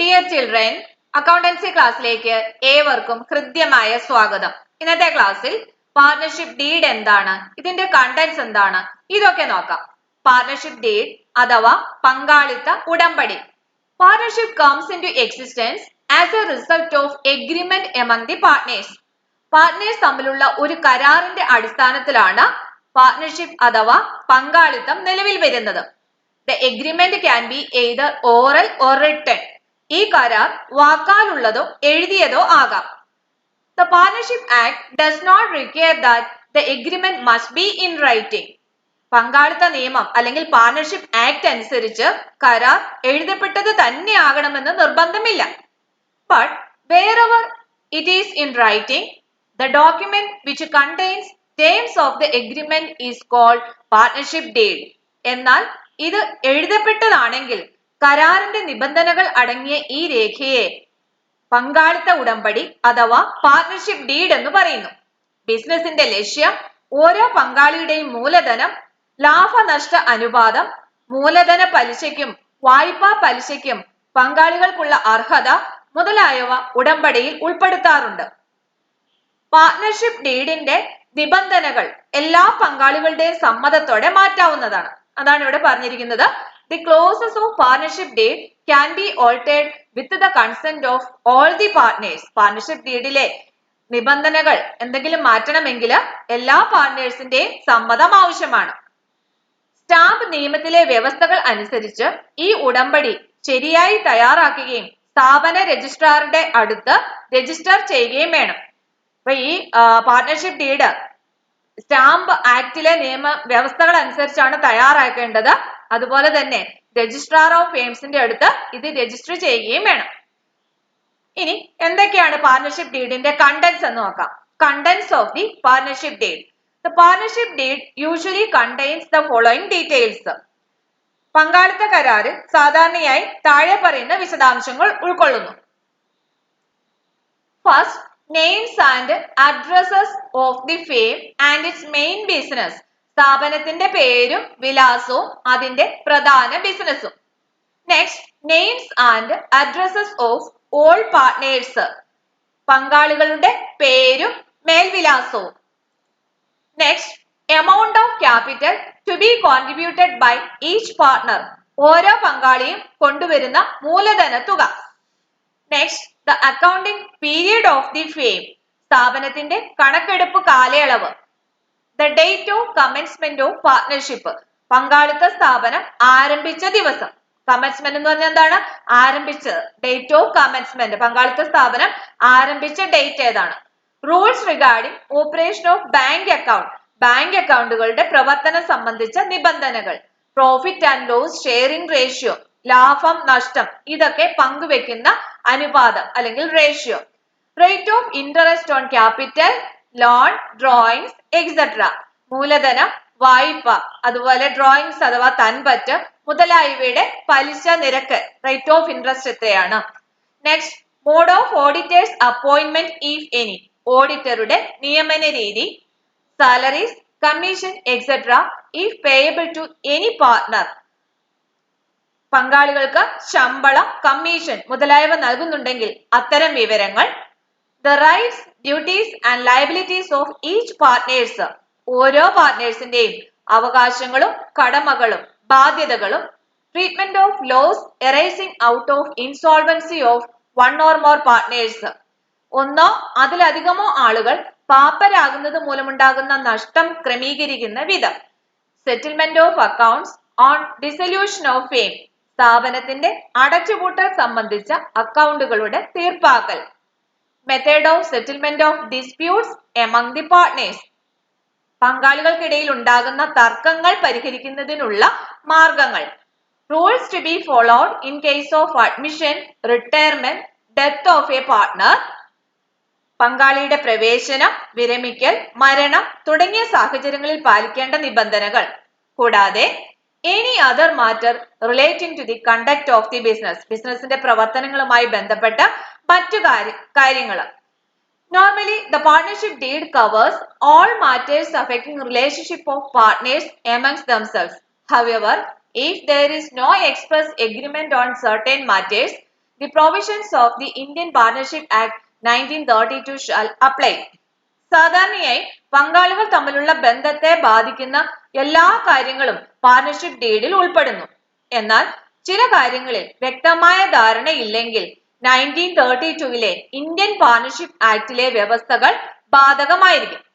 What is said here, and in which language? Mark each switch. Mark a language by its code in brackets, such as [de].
[ml] Children, accountancy ക്ലാസ്സിലേക്ക് ഏവർക്കും ഹൃദ്യമായ സ്വാഗതം. ഇന്നത്തെ ക്ലാസ്സിൽ പാർട്ണർഷിപ്പ് ഡീഡ് എന്താണ്, ഇതിന്റെ കണ്ടന്റ്സ് എന്താണ്, ഇതൊക്കെ നോക്കാം. പാർട്ണർഷിപ്പ് ഡീഡ് അഥവാ പങ്കാളിത്ത ഉടമ്പടി. [en] Partnership comes into existence as a result of agreement among the partners. [ml] Partners തമ്മിലുള്ള ഒരു കരാറിന്റെ അടിസ്ഥാനത്തിലാണ് പാർട്ണർഷിപ്പ് അഥവാ പങ്കാളിത്തം നിലവിൽ വരുന്നത്. [en] The agreement can be either oral or written. [ml] ഈ കരാർ വാക്കാലുള്ളതോ എഴുതിയതോ ആകാം. [en] The Partnership Act does not require that the agreement must be in writing. [ml] പങ്കാളിത്ത നിയമം അല്ലെങ്കിൽ പാർട്ണർഷിപ്പ് ആക്ട് അനുസരിച്ച് കരാർ എഴുതപ്പെട്ടത് തന്നെ ആകണമെന്ന് നിർബന്ധമില്ല. [en] But wherever it is in writing, the document which contains terms of the agreement is called partnership deed. [ml] എന്നാൽ ഇത് എഴുതപ്പെട്ടതാണെങ്കിൽ കരാറിന്റെ നിബന്ധനകൾ അടങ്ങിയ ഈ രേഖയെ പങ്കാളിത്ത ഉടമ്പടി അഥവാ പാർട്ണർഷിപ്പ് ഡീഡ് എന്ന് പറയുന്നു. ബിസിനസിന്റെ ലക്ഷ്യം ഓരോ പങ്കാളിയുടെയും മൂലധനം, ലാഭനഷ്ട അനുപാതം, മൂലധന പലിശയ്ക്കും വായ്പാ പലിശയ്ക്കും പങ്കാളികൾക്കുള്ള അർഹത മുതലായവ ഉടമ്പടിയിൽ ഉൾപ്പെടുത്താറുണ്ട്. പാർട്ണർഷിപ്പ് ഡീഡിന്റെ നിബന്ധനകൾ എല്ലാ പങ്കാളികളുടെയും സമ്മതത്തോടെ മാറ്റാവുന്നതാണ്. അതാണ് ഇവിടെ പറഞ്ഞിരിക്കുന്നത്. [en] The clauses of partnership deed can be altered with the consent of all the partners. [ml] Partnership ഡീഡിലെ നിബന്ധനകൾ എന്തെങ്കിലും മാറ്റണമെങ്കിൽ എല്ലാ പാർട്ട്നേഴ്സിന്റെയും സമ്മതം ആവശ്യമാണ്. സ്റ്റാമ്പ് നിയമത്തിലെ വ്യവസ്ഥകൾ അനുസരിച്ച് ഈ ഉടമ്പടി ശരിയായി തയ്യാറാക്കുകയും സ്ഥാപന രജിസ്ട്രാറുടെ അടുത്ത് രജിസ്റ്റർ ചെയ്യുകയും വേണം. അപ്പൊ ഈ പാർട്ണർഷിപ്പ് ഡീഡ് സ്റ്റാമ്പ് ആക്ടിലെ നിയമ വ്യവസ്ഥകൾ അനുസരിച്ചാണ് തയ്യാറാക്കേണ്ടത്. അതുപോലെ തന്നെ രജിസ്ട്രാർ ഓഫ് ഫേംസിന്റെ അടുത്ത് ഇത് രജിസ്റ്റർ ചെയ്യുകയും വേണം. ഇനി എന്തൊക്കെയാണ് പാർട്ണർഷിപ്പ് ഡീഡിന്റെ കണ്ടന്റ്സ് എന്ന് നോക്കാം. [en] Contents of the partnership deed. The partnership deed usually contains the following details. [ml] പങ്കാളിത്ത കരാറ് സാധാരണയായി താഴെ പറയുന്ന വിശദാംശങ്ങൾ ഉൾക്കൊള്ളുന്നു. [en] First, names and addresses of the firm and its main business. [ml] സ്ഥാപനത്തിന്റെ പേരും വിലാസവും അതിന്റെ പ്രധാന ബിസിനസ്സും. [en] Next, names and addresses of all partners. [ml] പങ്കാളികളുടെ പേരും മേൽവിലാസവും. [en] Next, amount of capital to be contributed by each partner. [ml] ഓരോ പങ്കാളിയും കൊണ്ടുവരുന്ന മൂലധന തുക. [en] Next, the accounting period of the firm. [ml] സ്ഥാപനത്തിന്റെ കണക്കെടുപ്പ് കാലയളവ്. [en] The date of commencement of partnership. [ml] പങ്കാളിത്ത സ്ഥാപനം ആരംഭിച്ച ദിവസം. കമൻസ്മെന്റ് എന്ന് പറഞ്ഞാൽ എന്താണ്? ആരംഭിച്ചത്. [en] date of commencement, [ml] പങ്കാളിത്ത സ്ഥാപനം ആരംഭിച്ച ഡേറ്റ് ഏതാണ്? [en] Rules regarding operation of bank account. [ml] Bank അക്കൗണ്ടുകളുടെ പ്രവർത്തനം സംബന്ധിച്ച നിബന്ധനകൾ. [en] profit and loss sharing ratio, [ml] ലാഭം നഷ്ടം ഇതൊക്കെ പങ്കുവെക്കുന്ന അനുപാതം അല്ലെങ്കിൽ ratio. [en] Rate of interest on capital, loan, drawings etcetera. [ml] മൂലധനം, വായ്പ, അതുപോലെ ഡ്രോയിങ്സ് അഥവാ തൻപറ്റ് മുതലായവയുടെ പലിശ നിരക്ക്, [en] rate of interest [ml] എത്രയാണ്? [en] Next, mode of auditors appointment if any. [ml] ഓഡിറ്ററുടെ നിയമന രീതി. [en] Salaries, commission etcetera if payable to any partner. [ml] പങ്കാളികൾക്ക് ശമ്പളം, കമ്മീഷൻ മുതലായവ നൽകുന്നുണ്ടെങ്കിൽ അത്തരം വിവരങ്ങൾ. [en] The rights, duties and liabilities of each partners. [ml] ഓരോ പാർട്ട്നേഴ്സിന്റെയും അവകാശങ്ങളും കടമകളും ബാധ്യതകളും. [en] Treatment of loss arising out of insolvency of one or more partners. [ml] ഒന്നോ അതിലധികമോ ആളുകൾ പാപ്പരാകുന്നത് മൂലമുണ്ടാകുന്ന നഷ്ടം ക്രമീകരിക്കുന്ന വിധം. [en] Settlement of accounts on dissolution of firm. [ml] സ്ഥാപനത്തിന്റെ അടച്ചുപൂട്ടൽ സംബന്ധിച്ച അക്കൗണ്ടുകളുടെ തീർപ്പാക്കൽ. [en] Method of settlement of disputes among the partners. [ml] പങ്കാളികൾക്കിടയിൽ ഉണ്ടാകുന്ന തർക്കങ്ങൾ പരിഹരിക്കുന്നതിനുള്ള മാർഗങ്ങൾ. [en] Rules to be followed in case of admission, retirement, death of a partner. [ml] പങ്കാളിയുടെ പ്രവേശനം, വിരമിക്കൽ, മരണം തുടങ്ങിയ സാഹചര്യങ്ങളിൽ പാലിക്കേണ്ട നിബന്ധനകൾ. കൂടാതെ [en] any other matter relating to the conduct of the business. [ml] ബിസിനസിന്റെ പ്രവർത്തനങ്ങളുമായി ബന്ധപ്പെട്ട മറ്റു കാര്യങ്ങൾ. [en] Normally, the partnership deed covers all matters affecting relationship of partners amongst themselves. However, if there is no express agreement on certain matters, the provisions of the Indian Partnership Act 1932 shall apply. [ml] സാധാരണയായി പങ്കാളികൾ തമ്മിലുള്ള ബന്ധത്തെ ബാധിക്കുന്ന എല്ലാ കാര്യങ്ങളും partnership ഡീഡിൽ ഉൾപ്പെടുന്നു. എന്നാൽ ചില കാര്യങ്ങളിൽ വ്യക്തമായ ധാരണയില്ലെങ്കിൽ 1932 ഇന്ത്യൻ പാർട്ണർഷിപ്പ് ആക്ടിലെ വ്യവസ്ഥകൾ ബാധകമായിരിക്കും.